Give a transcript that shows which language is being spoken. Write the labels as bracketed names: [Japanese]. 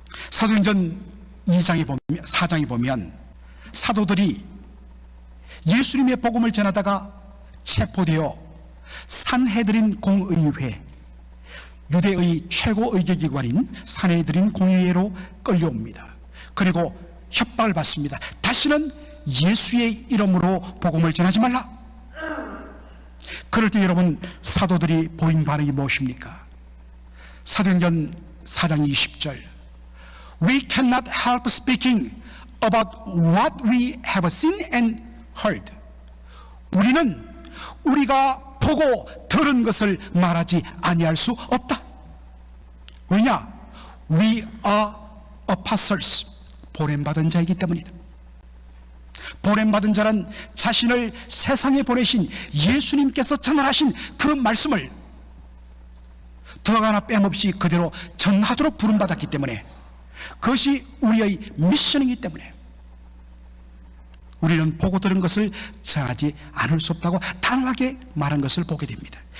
[Korean] 사도행전 4장에 보면 사도들이 예수님의 복음을 전하다가 체포되어 산헤드린 공의회, 유대의 최고 의결기관인 산헤드린 공의회로 끌려옵니다. 그리고 협박을 받습니다. 다시는 예수의 이름으로 복음을 전하지 말라. 그럴 때 여러분 사도들이 보인 반응이 무엇입니까? 사도행전 4장 20절, [English] We cannot help speaking about what we have seen and heard. [Korean] 우리는 우리가 보고 들은 것을 말하지 아니할 수 없다. 왜냐? [English] We are apostles, [Korean] 보냄받은 자이기 때문이다. 보냄받은 자는 자신을 세상에 보내신 예수님께서 전하신 그 말씀을 더하나 뺨없이 그대로 전하도록 부름받았기 때문에, 그것이 우리의 미션이기 때문에 우리는 보고 들은 것을 전하지 않을 수 없다고 단호하게 말한 것을 보게 됩니다.